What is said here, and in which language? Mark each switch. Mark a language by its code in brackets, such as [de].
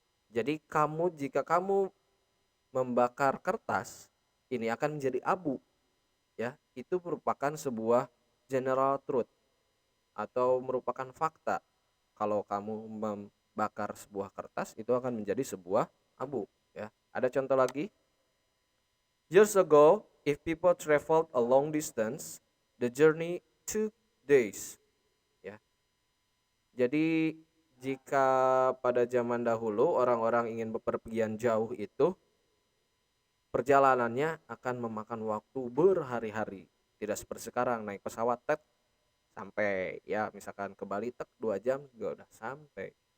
[id] Jadi jika kamu membakar kertas, ini akan menjadi abu, ya. Itu merupakan sebuah general truth atau merupakan fakta. Kalau kamu membakar sebuah kertas, itu akan menjadi sebuah abu, ya. Ada contoh lagi? [en] Years ago, if people traveled a long distance, the journey took days. [id] Ya. Jadi jika pada zaman dahulu orang-orang ingin bepergian jauh itu, perjalanannya akan memakan waktu berhari-hari. Tidak seperti sekarang naik pesawat sampai, ya, misalkan ke Bali 2 jam juga udah sampai.